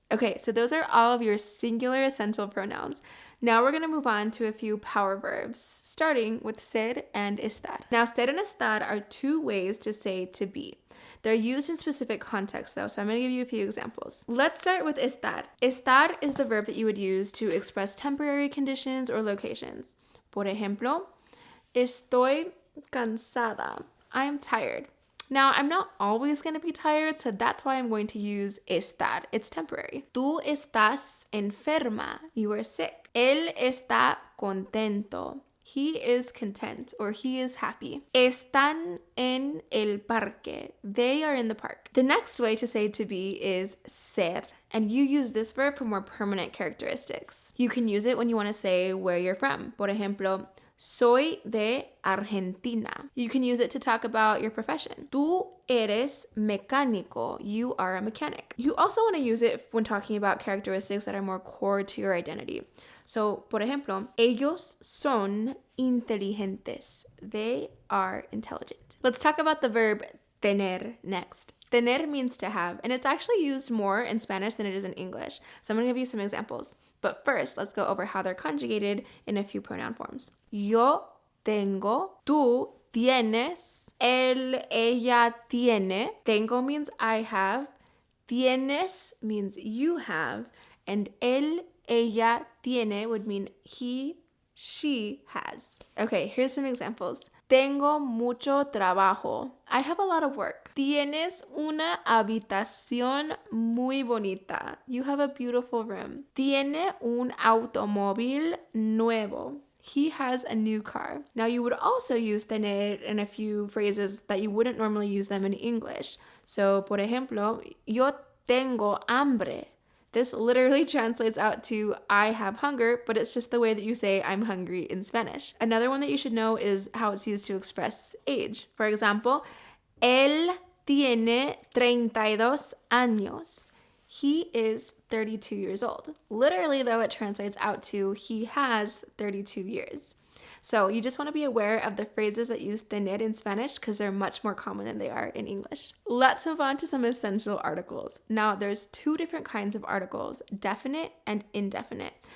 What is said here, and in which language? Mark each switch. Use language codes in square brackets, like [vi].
[en] Okay, so those are all of your singular essential pronouns. Now we're going to move on to a few power verbs, starting with ser and estar. Now, ser and estar are two ways to say to be. They're used in specific contexts, though, so I'm going to give you a few examples. Let's start with estar. Estar is the verb that you would use to express temporary conditions or locations. [es] Por ejemplo, estoy cansada. [en] I'm tired. Now, I'm not always going to be tired, so that's why I'm going to use estar. It's temporary. [es] Tú estás enferma. [en] You are sick. [es] Él está contento. [en] He is content or he is happy. [es] Están en el parque. [en] They are in the park. The next way to say to be is ser, and you use this verb for more permanent characteristics. You can use it when you want to say where you're from. [es] Por ejemplo, soy de Argentina. [en] You can use it to talk about your profession. [es] Tú eres mecánico. [en] You are a mechanic. You also want to use it when talking about characteristics that are more core to your identity. [es] So, por ejemplo, ellos son inteligentes. [en] They are intelligent. Let's talk about the verb tener next. Tener means to have, and it's actually used more in Spanish than it is in English. So I'm going to give you some examples. But first, let's go over how they're conjugated in a few pronoun forms. [es] Yo tengo, tú tienes, él, ella tiene. [en] Tengo means I have, tienes means you have, and él, ella tiene would mean he, she has. Okay, here's some examples. [es] Tengo mucho trabajo. [en] I have a lot of work. [es] Tienes una habitación muy bonita. [en] You have a beautiful room. [es] Tiene un automóvil nuevo. [en] He has a new car. Now, you would also use tener in a few phrases that you wouldn't normally use them in English. [es] So, por ejemplo, yo tengo hambre. [en] This literally translates out to I have hunger, but it's just the way that you say I'm hungry in Spanish. Another one that you should know is how it's used to express age. For example, [es] él tiene 32 años. [en] He is 32 years old. Literally, though, it translates out to he has 32 years. So you just want to be aware of the phrases that use tener in Spanish because they're much more common than they are in English. Let's move on to some essential articles. Now, there's two different kinds of articles, definite and indefinite.